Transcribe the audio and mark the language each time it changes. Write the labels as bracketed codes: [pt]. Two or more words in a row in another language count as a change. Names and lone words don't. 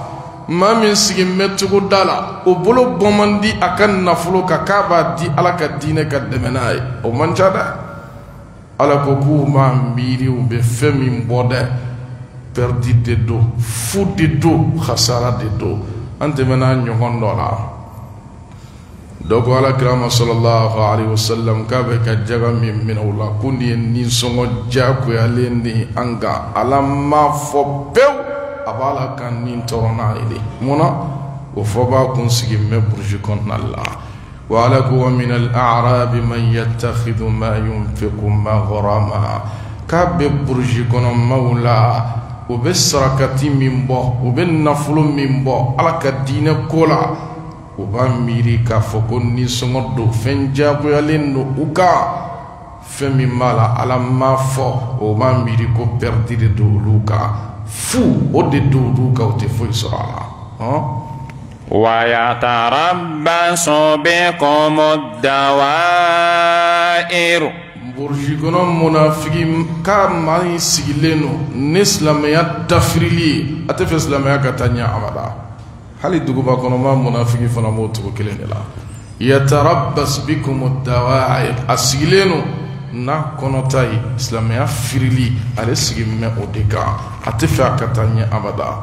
[bm] maa min sigilen bɛ togoda la o bolo bɔ man di a ka nafolo kan k'a b'a di Ala ka diinɛ ka dɛmɛ n'a ye o man ca dɛ. Ala ko k'u m'a miiri u bɛ fɛn min bɔ dɛ perdi de don fu de don khasara de don an tɛmɛna ɲɔgɔn dɔ la dɔ ko Alakira ma [ar] صلى الله عليه وسلم [bm] k'a bɛ ka jaga min minɛ o la ko nin ye ninsɔngɔ diyagoyalen de ye an kan Ala m'a fɔ pewu a b'a la ka nin tɔɔrɔ n'a ye de munna o fɔ b'a kun sigi mɛ burusi kɔnɔna la wa Ala ko [ar] ومن الأعراب من يتخذ ما ينفق مغرما [bm] k'a bɛ burusi kɔnɔ maaw la o bɛ sarakati min bɔ o bɛ nafolo min bɔ Ala ka diinɛ ko la o b'a miiri k'a fɔ ko ninsɔngɔ don fɛn diyagoyalen don u kan fɛn min b'a la Ala m'a fɔ o b'a miiri ko perdi de don olu kan fu o de don olu kan o tɛ foyi sɔrɔ a la. [ar] ويتربص بكم الدوائر. [bm] burusi kɔnɔ munafiki k'a maa in sigilen don ni silamɛya dafirili ye a tɛ fɛ silamɛya ka taa ɲɛ abada. hali duguba kɔnɔ maa munafiki fana b'o cogo kelen de la. [ar] يتربص بكم الدوائر [bm] a sigilen don n'a kɔnɔta ye silamɛya firili ale sigilen bɛ o de kan a tɛ fɛ a ka taa ɲɛ abada.